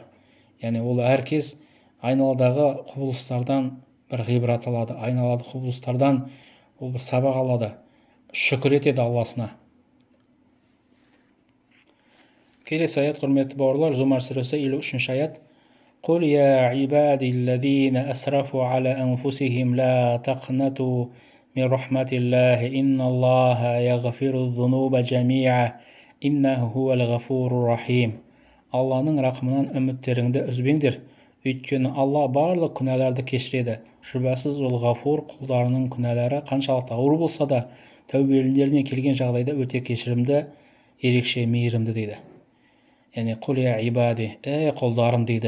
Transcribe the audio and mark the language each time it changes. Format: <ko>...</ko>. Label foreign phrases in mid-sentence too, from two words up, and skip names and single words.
<kk>Яғни ол әркез айналадағы құбылыстардан бір ғибрат алады, айналадағы құбылыстардан ол бір сабақ алады, шүкір етеді Алласына. Келесі аят, құрметті бауырлар, Зумар сүресі 53 аят.</kk> <ar>قل يا عبادي الذين أسرفوا على أنفسهم لا تقنطوا من رحمة الله إن الله يغفر الذنوب جميعا إنه هو الغفور الرحيم.</ar> <kk>Алланың рақымынан үміттеріңді үзбеңдер, өйткені Алла барлық күнәларды кешіреді. Шүбәсіз ол ғафур, құлдарының күнәлары қаншалықты ауыр болса да, тәубелеріне келген жағдайда өте кешірімді, ерекше мейірімді дейді. Яғни</kk> <ar>قل يا عبادي,</ar> <kk>құлдарым дейді.</kk>